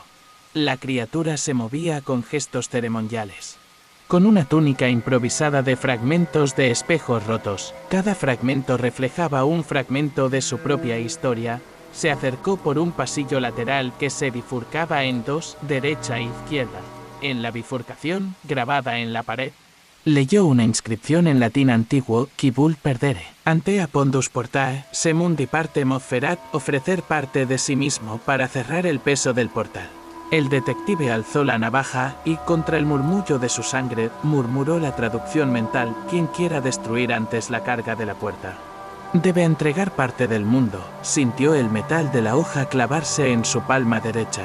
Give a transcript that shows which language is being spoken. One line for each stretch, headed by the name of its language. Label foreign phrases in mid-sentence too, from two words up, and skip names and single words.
Spanish: La criatura se movía con gestos ceremoniales, con una túnica improvisada de fragmentos de espejos rotos. Cada fragmento reflejaba un fragmento de su propia historia. Se acercó por un pasillo lateral que se bifurcaba en dos, derecha e izquierda. En la bifurcación, grabada en la pared, leyó una inscripción en latín antiguo:
Latin: Qui vult perdere, antea pondus portae, se mundi parte offerat,
Spanish: ofrecer parte de sí mismo para cerrar el peso del portal. El detective alzó la navaja y, contra el murmullo de su sangre, murmuró la traducción mental: quien quiera destruir antes la carga de la puerta debe entregar parte del mundo. Sintió el metal de la hoja clavarse en su palma derecha.